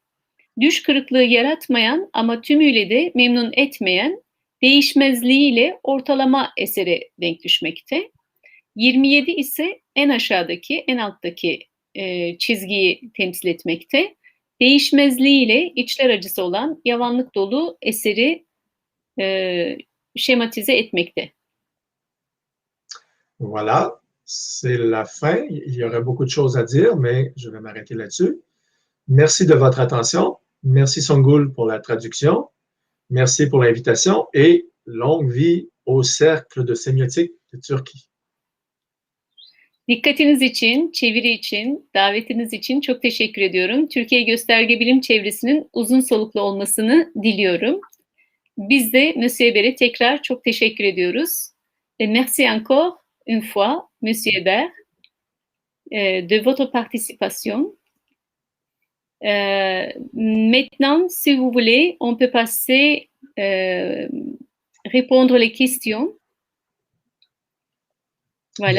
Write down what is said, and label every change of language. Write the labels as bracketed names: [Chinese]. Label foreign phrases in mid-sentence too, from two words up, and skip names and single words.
[Turkish] Düş kırıklığı yaratmayan ama tümüyle de memnun etmeyen değişmezliğiyle ortalama esere denk düşmekte. 27 ise en aşağıdaki, en alttaki çizgiyi temsil etmekte. Değişmezliğiyle içler acısı olan yavanlık dolu eseri şematize etmekte. [French] Voilà, c'est la fin. Il y aurait beaucoup de choses à dire, mais je vais m'arrêter là-dessus. Merci de votre attention. Merci Songül pour la traduction. Merci pour l'invitation et longue vie au Cercle de Sémiotique de Turquie. [Turkish] Dikkatiniz için, çeviri için, davetiniz için çok teşekkür ediyorum. Türkiye Gösterge Bilim Çevresi'nin uzun soluklu olmasını diliyorum. Biz de [French] Monsieur Hébert'e [Turkish] tekrar çok teşekkür ediyoruz. [French] Merci encore une fois, Monsieur Hébert, de votre participation. Maintenant, si vous voulez, on peut passer répondre les questions. Voilà.